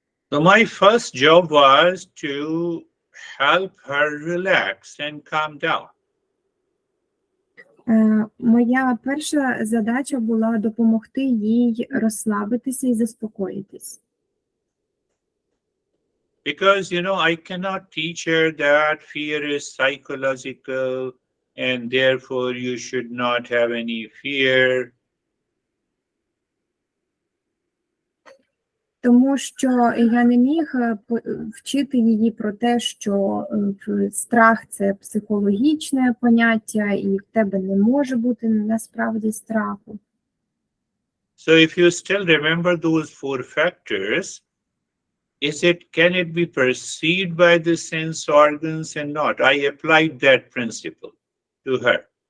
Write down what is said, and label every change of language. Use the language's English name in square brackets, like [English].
[English] So my first job was to help her relax and calm down. [Ukrainian] Моя перша задача була допомогти їй розслабитися і заспокоїтись. [English] Because, I cannot teach her that fear is psychological and therefore you should not have any fear. [Ukrainian] Тому що я не міг вчити її про те, що страх – це психологічне поняття, і в тебе не може бути насправді страху. [English] So if you still remember those 4 factors, can it be perceived by the sense organs and not? I applied that principle to her.